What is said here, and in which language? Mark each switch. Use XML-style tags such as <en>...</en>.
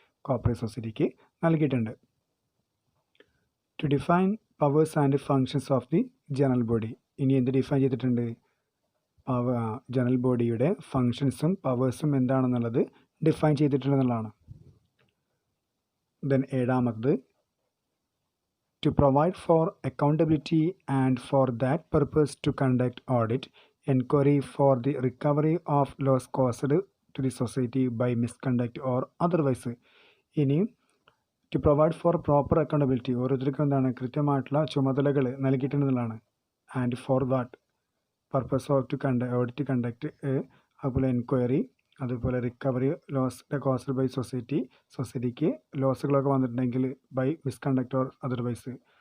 <ml>Cooperative സൊസൈറ്റിക്ക് നൽകിയിട്ടുണ്ട്.</ml> <en>To define powers and functions of the general body.</en> <ml>ഇനി എന്ത് ഡിഫൈൻ ചെയ്തിട്ടുണ്ട്? ജനറൽ ബോഡിയുടെ ഫങ്ഷൻസും പവേഴ്സും എന്താണെന്നുള്ളത് ഡിഫൈൻ ചെയ്തിട്ടുണ്ടെന്നുള്ളതാണ്.</ml> <en>Then ഏഴാമത്, to provide for accountability and for that purpose to conduct audit, inquiry for the recovery of loss caused to the society by misconduct or otherwise. ഇനി to provide for proper accountability,</en> <ml>ഓരോരുത്തർക്കും എന്താണ്? കൃത്യമായിട്ടുള്ള ചുമതലകൾ നൽകിയിട്ടുള്ളതാണ്.</ml> <en>and for what purpose of to audit conduct, അതുപോലെ enquiry, അതുപോലെ recovery loss caused by</en> <ml>സൊസൈറ്റിക്ക് ലോസുകളൊക്കെ വന്നിട്ടുണ്ടെങ്കിൽ</ml> <en>by misconduct or otherwise</en>